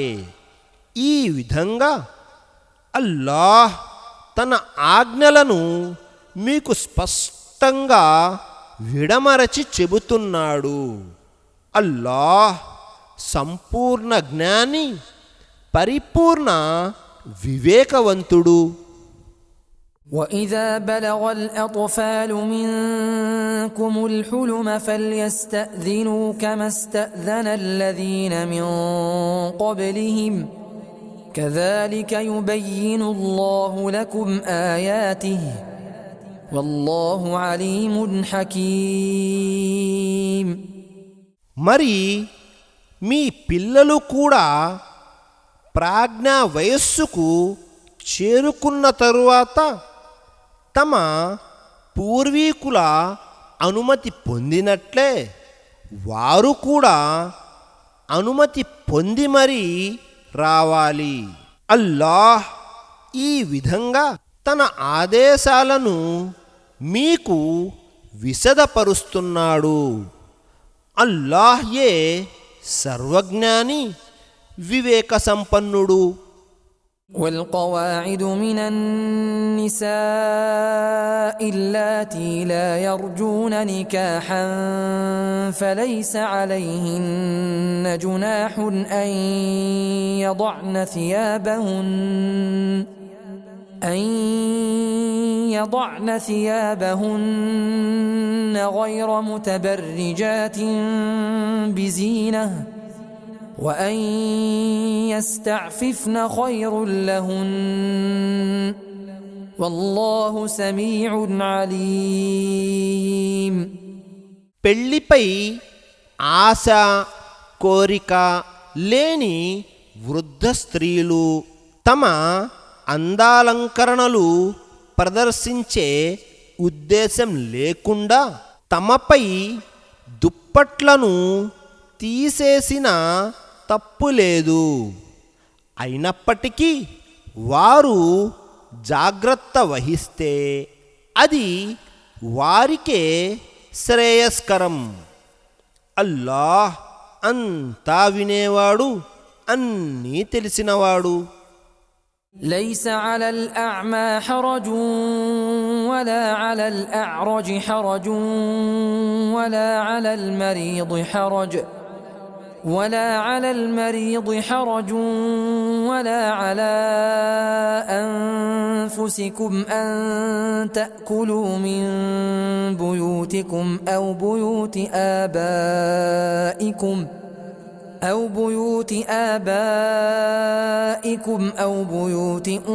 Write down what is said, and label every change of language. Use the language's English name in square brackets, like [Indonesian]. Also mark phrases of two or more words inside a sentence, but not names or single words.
[Telugu] ఈ విధంగా అల్లాహ్ తన ఆజ్ఞలను మీకు స్పష్టంగా విడమరచి చెబుతున్నాడు. అల్లాహ్ సంపూర్ణ జ్ఞాని, పరిపూర్ణ వివేకవంతుడు. [Arabic] وإذا بلغ الأطفال منكم الحلم فليستأذنوا كما استأذن الذين من قبلهم كذلك يبين الله لكم آياته والله عليم حكيم. [Telugu] మరి మీ పిల్లలు కూడా ప్రాజ్ఞా వయస్సుకు చేరుకున్న తరువాత తమ పూర్వీకుల అనుమతి పొందినట్లే వారు కూడా అనుమతి పొంది మరీ రావాలి. అల్లాహ్ ఈ విధంగా తన ఆదేశాలను మీకు విశదపరుస్తున్నాడు. అల్లాహ్యే సర్వజ్ఞాని, వివేక సంపన్నుడు. [Arabic] والقواعد من النساء اللاتي لا يرجون نكاحا فليس عليهن جناح أن يضعن ثيابهن غير متبرجات بزينة وأن يستعففن خير لهن والله سميع عليم. [Telugu] పెళ్లిపై ఆశ కోరిక లేని వృద్ధ స్త్రీలు తమ అందాలంకరణలు ప్రదర్శించే ఉద్దేశం లేకుండా తమపై దుప్పట్లను తీసేసిన తప్పులేదు. అయినప్పటికీ వారు జాగ్రత్త వహిస్తే అది వారికే శ్రేయస్కరం. అల్లాహ్ అంతా వినేవాడు, అన్నీ తెలిసినవాడు. [Arabic] ليس على الأعمى حرج ولا على الأعرج حرج ولا على المريض حرج ولا على أنفسكم أن تأكلوا من بيوتكم أو بيوت آبائكم أو بيوت